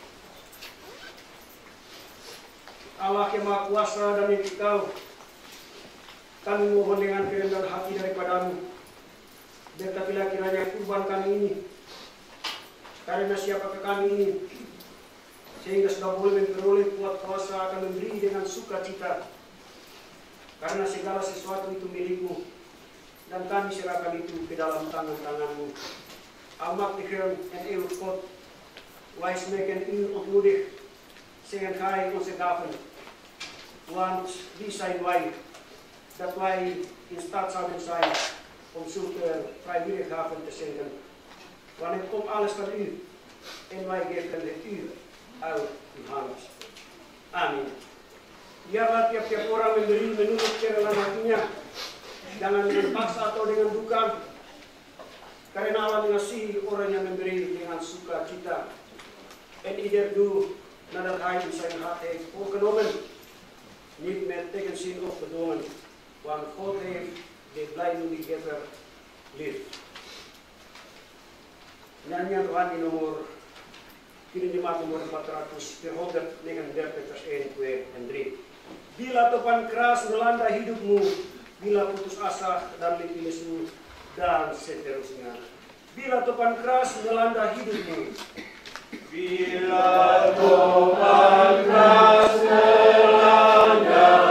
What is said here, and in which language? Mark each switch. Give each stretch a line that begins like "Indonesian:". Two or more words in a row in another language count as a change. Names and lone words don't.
Indonesian: Allah yang Maha Kuasa dan yang Kekal, kami mohon dengan kerendahan hati daripadamu, berkatilah kiranya kurban kami ini, karena siapakah kami ini, sehingga sudah boleh memperoleh kuat kuasa akan memberi dengan sukacita. Karena segala sesuatu itu milikmu, dan kami serahkan itu ke dalam tangan-tanganmu.
Dutch: almachtigen en eeuwig God, wij smeken u ontmoedig, zeggen gij onze gaven. Want wie zijn wij, dat wij in staat zouden zijn om zulke vrijwillige gaven te schenken. Want het komt alles van u en wij geven het u uit uw hand.
Indonesian: Amin. Biarlah tiap-tiap orang memberi menurut kerelaan hatinya, jangan dengan paksa atau dengan duka, karena Allah mengasihi orang yang memberi dengan sukacita.
Dutch: En ieder doet nadat hij zijn hart heeft voorgenomen, niet met tegenzin of bedwongen, want God heeft de blijmoediggever lief.
Indonesian: Nyanyian rohani nomor kini jemaat nomor 439 vers 1, 2, en 3. Bila topan keras melanda hidupmu, bila putus asa dan letih lesu, dan seterusnya. Bila topan keras melanda hidupmu, bila topan keras melanda